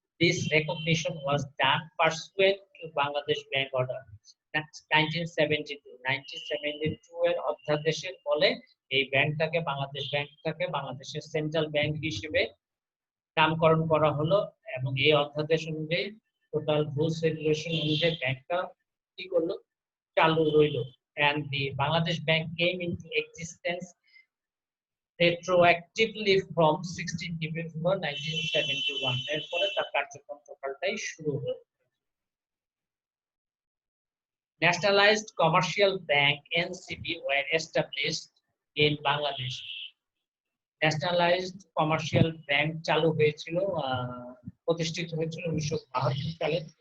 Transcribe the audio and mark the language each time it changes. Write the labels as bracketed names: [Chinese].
[English] This recognition was done pursuant to Bangladesh Bank Order 1972 [Bangla] এর অধ্যাদেশের ফলে এই ব্যাংকটাকে, বাংলাদেশ ব্যাংকটাকে বাংলাদেশের সেন্ট্রাল ব্যাংক হিসেবে নামকরণ করা হলো। এবং এই অধ্যাদেশ অনুযায়ী, টোটাল রুলস রেগুলেশন অনুযায়ী ব্যাংকটা কি করলো, চালু রইল। [English] and the Bangladesh Bank came into existence retroactively from 16 December 1971। [Bangla] এরপরে তার কার্যক্রম টোটালটাই শুরু হলো। [English] Nationalized Commercial Bank (NCB) were established in Bangladesh. [Bangla] Nationalised commercial bank চালু হয়েছিল, প্রতিষ্ঠিত হয়েছিল 1972 সালে।